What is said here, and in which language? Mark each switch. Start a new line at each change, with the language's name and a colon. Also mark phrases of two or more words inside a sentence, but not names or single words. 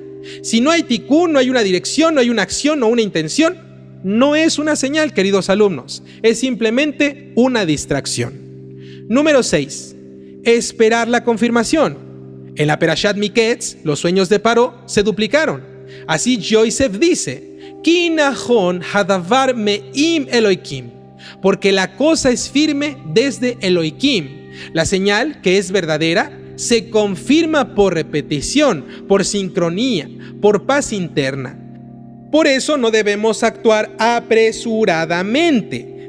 Spanish: Si no hay tikún, no hay una dirección, no hay una acción o una intención, no es una señal, queridos alumnos. Es simplemente una distracción. Número 6. Esperar la confirmación. En la Perashat Miketz, los sueños de Paró se duplicaron. Así Yosef dice,
Hebrew: כי נכון הדבר מעם אלהים,
Spanish: porque la cosa es firme desde Elohim. La señal, que es verdadera, se confirma por repetición, por sincronía, por paz interna. Por eso no debemos actuar apresuradamente.